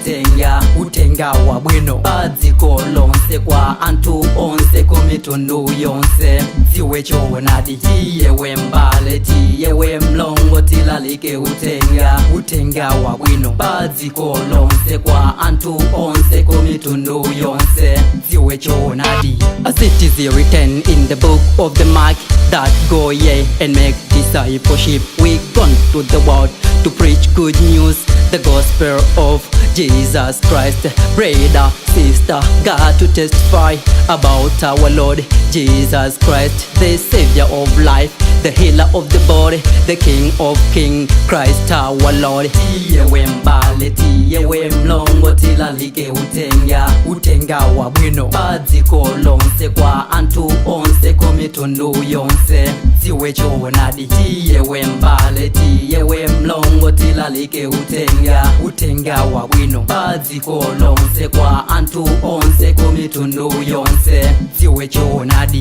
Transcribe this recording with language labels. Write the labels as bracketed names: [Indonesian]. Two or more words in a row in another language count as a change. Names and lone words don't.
[Nyanja] utenga wa bwino baziko lonse kwa antu onse kumitundu yonse ziwe chonadi tiyewe mbale tiyewe mlongo tilalike utenga wa bwino baziko lonse kwa antu onse kumitundu yonse ziwe chonadi. [English] As it is written in the book of the Mark that go ye and make discipleship. We gone to the world to preach good news, the gospel of Jesus Christ. Brother, sister, got to testify about our Lord Jesus Christ, the Savior of life, the healer of the body, the King of kings, Christ our Lord. [Nyanja] Tiyewe mbale, tiyewe mlongo tilalike utenga wa bwino baziko lonse kwa antu onse kumitundu yonse ziwe chonadi. Tiyewe mbale, tiyewe mlongo tilalike utenga wa bwino baziko lonse kwa antu onse kumitundu yonse ziwe chonadi.